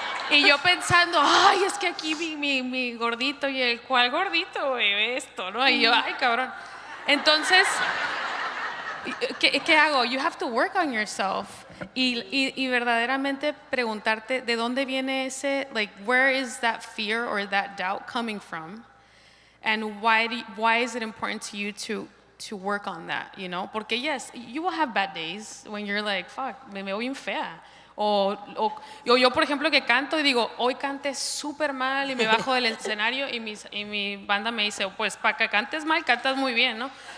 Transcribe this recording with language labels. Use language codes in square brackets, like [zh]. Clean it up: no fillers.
[es] Y yo pensando, ay, es que aquí mi gordito, y el, ¿cuál gordito, güey? Esto, ¿no? Y yo, ay, cabrón. Entonces, ¿qué hago? [en] You have to work on yourself. [es] Y verdaderamente preguntarte, ¿de dónde viene ese, [en] like, where is that fear or that doubt coming from? And why is it important to you to work on that, you know? [es] Porque [en] yes, you will have bad days when you're like, fuck, [es] me veo bien fea. O yo, por ejemplo, que canto y digo, hoy canté súper mal y me bajo del escenario y mi banda me dice, pues para que cantes mal, cantas muy bien, ¿no?